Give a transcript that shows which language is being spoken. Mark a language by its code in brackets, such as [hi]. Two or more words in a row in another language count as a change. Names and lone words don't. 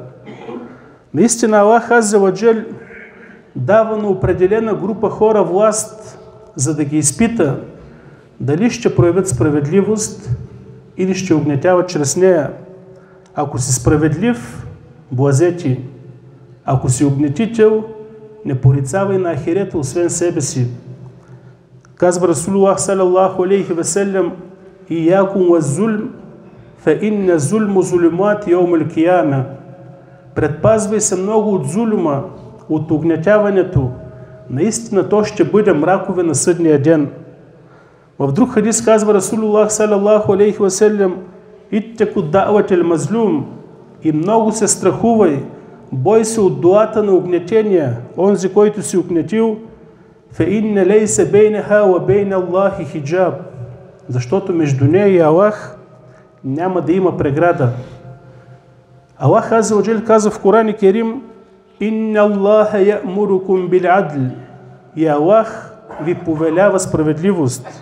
[bg] Наистина Аллах [ar] عز وجل [bg] дава на определена група хора власт, за да ги изпита дали ще проявят справедливост или ще огнетяват чрез нея. Ако си справедлив, блазети. Ако си огнетител, не порицавай на ахирета освен себе си. Казва Расулуллах [ar] صلى الله عليه وسلم, إياكم والظلم فإن الظلم ظلمات يوم القيامة. [bg] предпазвай се много от зулума, от огнетяването. Наистина то ще бъде мракове на съдния ден. В друг хадис казва Расулуллах [ar] صلى الله عليه وسلم: اتقوا دعوة المظلوم, [bg] и много се страхувай, бой се от дуата на огнетения, онзи, който си огнетил, [ar] فإنه ليس بينها وبين الله حجاب, [bg] защото между нея и Аллах няма да има преграда. Аллах [ar] عز وجل [bg] казва в Коран Керим: [ar] إن الله يأمركم بالعدل, [bg] и Аллах ви повелява справедливост.